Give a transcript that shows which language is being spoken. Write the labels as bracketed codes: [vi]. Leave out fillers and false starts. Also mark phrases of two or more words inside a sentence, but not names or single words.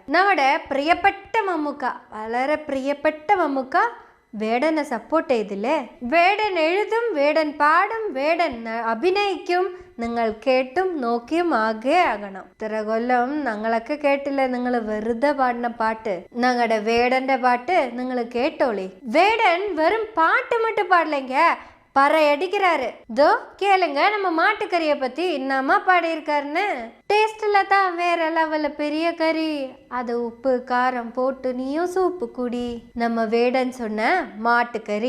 [ml] നമ്മുടെ പ്രിയപ്പെട്ട മമ്മൂക്ക, വളരെ പ്രിയപ്പെട്ട മമ്മൂക്ക വേടനെ സപ്പോർട്ട് ചെയ്തില്ലേ? വേടൻ എഴുതും, വേടൻ പാടും, വേടൻ അഭിനയിക്കും. നിങ്ങൾ കേട്ടും നോക്കിയും ആകണം. ഇത്ര കൊല്ലം ഞങ്ങളൊക്കെ കേട്ടില്ലേ നിങ്ങൾ വെറുതെ പാടുന്ന പാട്ട്? ഞങ്ങളുടെ വേടന്റെ പാട്ട് നിങ്ങൾ കേട്ടോളി. വേടൻ വെറും [ta] பாட்டு மட்டும் பாடலைங்க, பறை அடிக்கிறாரு. இதோ கேளுங்க நம்ம மாட்டுக்கறியை பத்தி என்னமா பாடியிருக்காருன்னு. டேஸ்ட்ல தான் வேற லெவல்ல பெரிய கறி, அது உப்பு காரம் போட்டு நீயும் சூப்பு குடி. நம்ம வேடன் சொன்ன மாட்டுக்கறி.